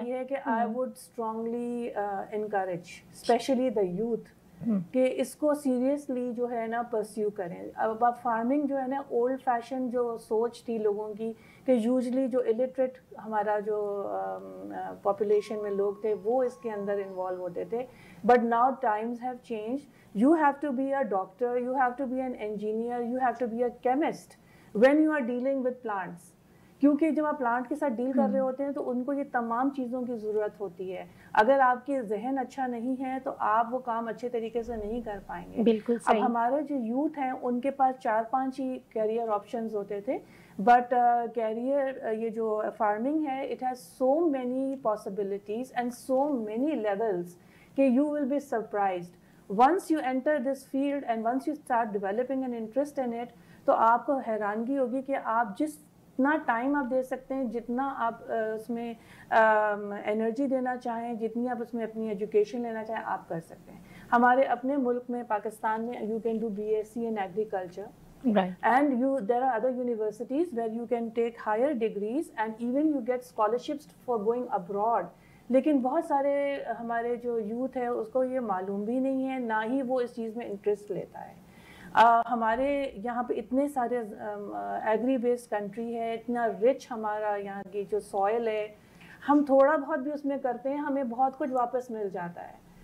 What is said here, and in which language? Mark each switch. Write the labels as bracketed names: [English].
[Urdu] بات یہ ہے کہ [English] I would strongly encourage especially the youth [Urdu] کہ اس کو سیریسلی جو ہے نا پرسیو کریں. اب آپ فارمنگ جو ہے نا اولڈ فیشن جو سوچ تھی لوگوں کی کہ یوزلی جو الٹریٹ ہمارا جو پاپولیشن میں لوگ تھے وہ اس کے اندر انوالو ہوتے تھے, [English] But now times have change. You have to be a doctor, you have to be an engineer, you have to be a chemist when you are dealing with plants. [Urdu] کیونکہ جب آپ پلانٹ کے ساتھ deal کر رہے ہوتے ہیں تو ان کو یہ تمام چیزوں کی ضرورت ہوتی ہے. اگر آپ کے ذہن اچھا نہیں ہے تو آپ وہ کام اچھے طریقے سے نہیں کر پائیں گے. بالکل صحیح. اب ہمارے جو یوتھ ہیں ان کے پاس 4-5 ہی کیریئر آپشنز ہوتے تھے, بٹ کیریئر یہ جو فارمنگ ہے [English] It has so many possibilities and so many levels کہ you will be surprised. Once you enter this field and once you start developing an interest in it, [Urdu] تو آپ کو حیرانگی ہوگی کہ آپ جتنا ٹائم آپ دے سکتے ہیں, جتنا آپ اس میں انرجی دینا چاہیں, جتنی آپ اس میں اپنی ایجوکیشن لینا چاہیں آپ کر سکتے ہیں. ہمارے اپنے ملک میں پاکستان میں [English] you can do BSc in agriculture. Right. And there are other universities where you can take higher degrees and even you get scholarships for going abroad. [Urdu] لیکن بہت سارے ہمارے جو یوتھ ہے اس کو یہ معلوم بھی نہیں ہے, نہ ہی وہ اس چیز میں انٹرسٹ لیتا ہے. ہمارے یہاں پہ اتنے سارے ایگری بیسڈ کنٹری ہے, اتنا رچ ہمارا یہاں کی جو سوئل ہے, ہم تھوڑا بہت بھی اس میں کرتے ہیں ہمیں بہت کچھ واپس مل جاتا ہے.